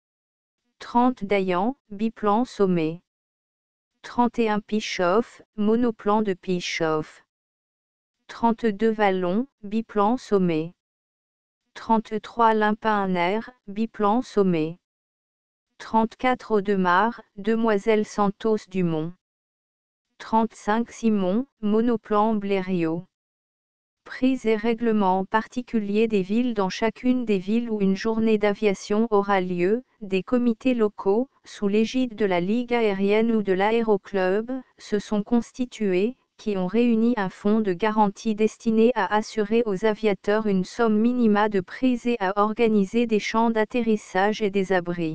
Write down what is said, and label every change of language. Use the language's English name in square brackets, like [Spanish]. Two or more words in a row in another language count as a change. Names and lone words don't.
[French] 30 Dayan, biplan Sommet. 31 Pichoff, monoplan de Pichoff. 32 Vallon, biplan Sommet. 33 Limpin-Aner, biplan Sommet. 34 Audemars, Demoiselle Santos Dumont. 35 Simon, monoplan Blériot. Prix et règlements particuliers des villes. Dans chacune des villes où une journée d'aviation aura lieu, des comités locaux, sous l'égide de la Ligue aérienne ou de l'Aéroclub, se sont constitués, qui ont réuni un fonds de garantie destiné à assurer aux aviateurs une somme minima de prix et à organiser des champs d'atterrissage et des abris.